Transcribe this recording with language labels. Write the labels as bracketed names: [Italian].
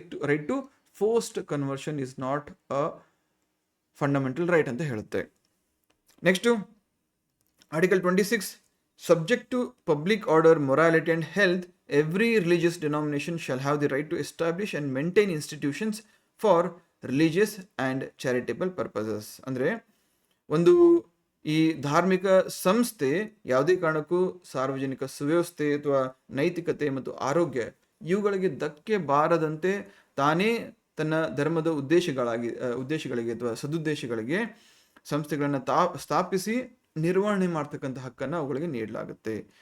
[English] right to forced conversion is not a fundamental right [Kannada] ಅಂತ ಹೇಳುತ್ತೆ. [English] Next article 26, subject to public order, morality and health, every religious denomination shall have the right to establish and maintain institutions for religious and charitable purposes. [Kannada] ಅಂದರೆ ಒಂದು ಈ ಧಾರ್ಮಿಕ ಸಂಸ್ಥೆ ಯಾವುದೇ ಕಾರಣಕ್ಕೂ ಸಾರ್ವಜನಿಕ ಸುವ್ಯವಸ್ಥೆ ಅಥವಾ ನೈತಿಕತೆ ಮತ್ತು ಆರೋಗ್ಯ ಇವುಗಳಿಗೆ ಧಕ್ಕೆ ಬಾರದಂತೆ ತಾನೇ ತನ್ನ ಧರ್ಮದ ಉದ್ದೇಶಗಳಿಗೆ ಅಥವಾ ಸದುದ್ದೇಶಗಳಿಗೆ ಸಂಸ್ಥೆಗಳನ್ನು ಸ್ಥಾಪಿಸಿ ನಿರ್ವಹಣೆ ಮಾಡ್ತಕ್ಕಂಥ ಹಕ್ಕನ್ನು ಅವುಗಳಿಗೆ ನೀಡಲಾಗುತ್ತೆ.